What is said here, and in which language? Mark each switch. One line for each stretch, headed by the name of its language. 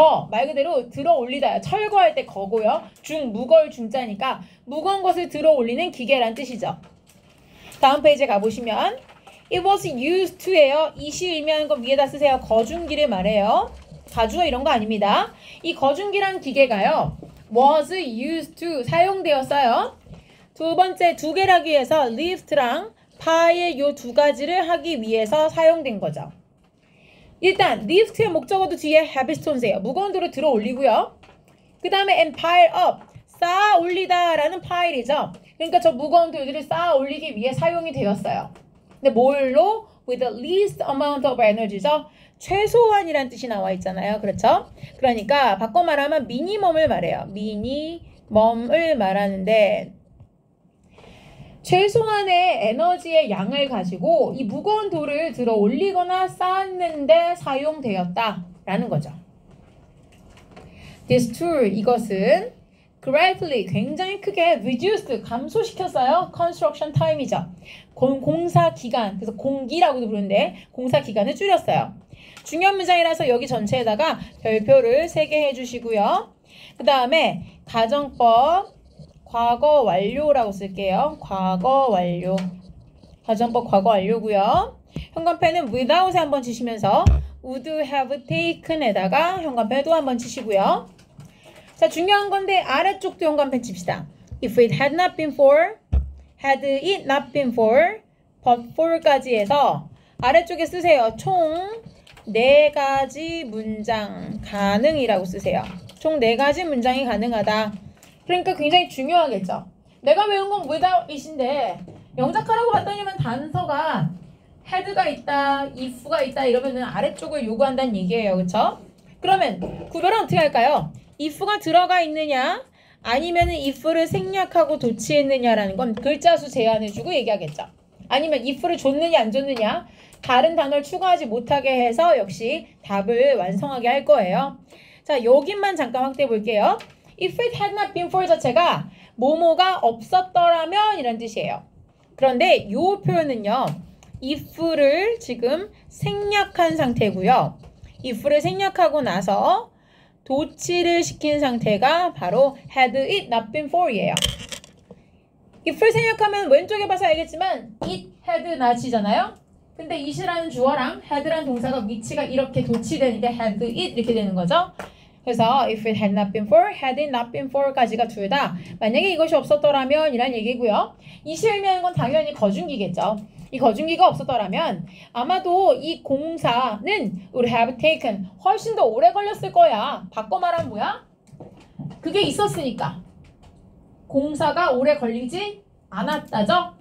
Korean: 말 그대로 들어 올리다. 철거할 때 거고요. 무거울 중자니까 무거운 것을 들어 올리는 기계란 뜻이죠. 다음 페이지에 가보시면
English: It was used to예요.
Korean: 이시 의미하는 거 위에다 쓰세요. 거중기를 말해요. 가주어 이런 거 아닙니다. 이 거중기란 기계가요.
English: was used to
Korean: 사용되었어요. 두 번째 두 개를 하기 위해서 lift랑 파일 요 두 가지를 하기 위해서 사용된 거죠. 일단 lift의 목적어도 뒤에
English: heavy stones
Korean: 예요. 무거운 돌을 들어 올리고요. 그 다음에
English: and pile up
Korean: 쌓아 올리다 라는 파일이죠. 그러니까 저 무거운 돌들을 쌓아 올리기 위해 사용이 되었어요. 근데 뭘로?
English: with the least amount of energy죠.
Korean: 최소한이란 뜻이 나와 있잖아요. 그렇죠? 그러니까 바꿔 말하면 미니멈을 말해요. 미니멈을 말하는데 최소한의 에너지의 양을 가지고 이 무거운 돌을 들어 올리거나 쌓는데 사용되었다라는 거죠.
English: This tool,
Korean: 이것은
English: greatly,
Korean: 굉장히 크게
English: reduced,
Korean: 감소시켰어요.
English: construction time이죠.
Korean: 공사 기간, 그래서 공기라고도 부르는데 공사 기간을 줄였어요. 중요한 문장이라서 여기 전체에다가 별표를 3개 해주시고요. 그 다음에 가정법 과거 완료라고 쓸게요. 과거 완료. 가정법 과거 완료고요. 현관펜은 without에 한번 치시면서
English: would have taken
Korean: 에다가 현관펜 또 한번 치시고요. 자, 중요한 건데 아래쪽도 현관펜 칩시다.
English: If it had not been for, had it not been for, but for까지
Korean: 해서 아래쪽에 쓰세요. 총 4가지 문장 가능이라고 쓰세요. 총 4가지 문장이 가능하다. 그러니까 굉장히 중요하겠죠. 내가 외운 건
English: without it
Korean: 인데 영작하라고 봤더니만 단서가 had가 있다, if가 있다 이러면은 아래쪽을 요구한다는 얘기예요. 그쵸? 그러면 구별은 어떻게 할까요? if가 들어가 있느냐 아니면은 if를 생략하고 도치했느냐라는 건 글자 수 제한해주고 얘기하겠죠. 아니면 if를 줬느냐 안 줬느냐 다른 단어를 추가하지 못하게 해서 역시 답을 완성하게 할 거예요. 자, 여기만 잠깐 확대해 볼게요.
English: If it had not been for
Korean: 자체가 뭐뭐가 없었더라면 이란 뜻이에요. 그런데 이 표현은요. if를 지금 생략한 상태고요. if를 생략하고 나서 도치를 시킨 상태가 바로
English: had it not been for
Korean: 이에요. if를 생략하면 왼쪽에 봐서 알겠지만
English: it had not
Korean: 이잖아요. 근데 it이라는 주어랑 had라는 동사가 위치가 이렇게 도치되니까 had it 이렇게 되는 거죠.
English: 그래서 if it had not been for, had it not been for까지가
Korean: 둘 다 만약에 이것이 없었더라면 이란 얘기고요. it이 의미하는 건 당연히 거중기겠죠. 이 거중기가 없었더라면 아마도 이 공사는
English: would have taken
Korean: 훨씬 더 오래 걸렸을 거야. 바꿔 말하면 뭐야? 그게 있었으니까 공사가 오래 걸리지 않았다죠?